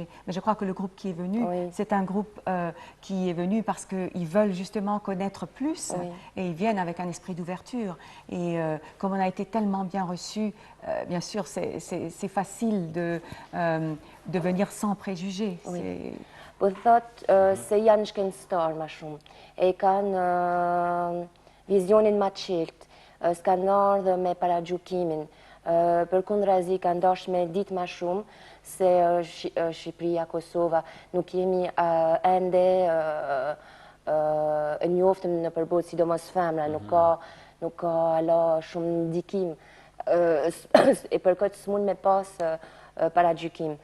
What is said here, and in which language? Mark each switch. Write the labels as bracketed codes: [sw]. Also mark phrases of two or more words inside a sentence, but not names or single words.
[fr] Mais je crois que le groupe qui est venu, c'est un groupe qui est venu parce qu'ils veulent justement connaître plus et ils viennent avec un esprit d'ouverture. Et comme on a été tellement bien reçus, bien sûr, c'est facile de venir sans préjugés. [sq] Po thot se janë shkencëtar ma shumë, e kanë vizionin ma qelt, s'kanë ardhur me paragjykimin, përkundrazi kanë dashur me ditë ma shumë se Shqipëria, Kosova, nuk jemi ende e njoftëm në përbotë, sidomos femra, nuk ka ala shumë ndikim, e për këtë s'mund me pas paragjykim.